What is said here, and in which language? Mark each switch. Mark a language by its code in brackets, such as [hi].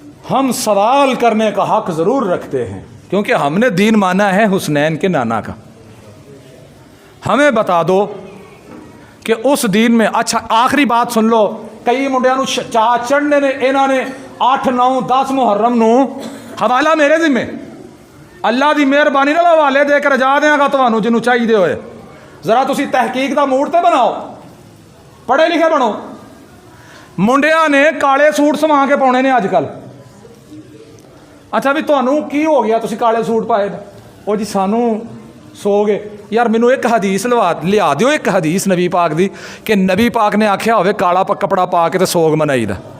[ur] ہم سوال کرنے کا حق ضرور رکھتے ہیں، کیونکہ ہم نے دین مانا ہے حسنین کے نانا کا۔ ہمیں بتا دو کہ اس دین میں، اچھا آخری بات سن لو، [pa] کئی منڈیاں نو چڑھنے نے، انہوں نے 8 9 10 محرم نو حوالہ میرے ذمہ، اللہ دی مہربانی نال حوالے دے کے رجا دیاں گا تانوں جنوں چاہیے ہوئے، ذرا تسی تحقیق دا موڈ تے بناؤ, پڑھے لکھے بنو. منڈیاں نے کالے سوٹ سما کے پاؤنے نے اج کل. اچھا بھی تمہوں کی ہو گیا تسی کالے سوٹ پائے؟ وہ جی سانو سو گے. یار مینو ایک حدیث لیا دیو, ایک حدیث نبی پاک دی کہ نبی پاک نے آکھیا ہوئے کالا کپڑا پا کے تے سوگ منائی دا.